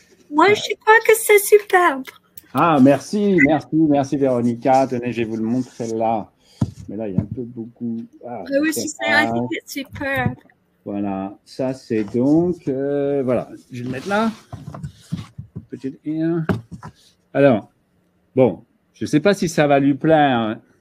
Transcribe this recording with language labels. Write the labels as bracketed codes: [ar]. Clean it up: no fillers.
[fr] Moi, je crois que c'est superbe. Ah, merci, merci, merci Véronica. Tenez, je vais vous le montrer là. Mais là, il y a un peu beaucoup. Ah, [en] I was just saying, I think it's superb. [fr] voilà, ça c'est donc. Voilà, je vais le mettre là. Petite here. Alors, bon, je ne sais pas si ça va lui plaire.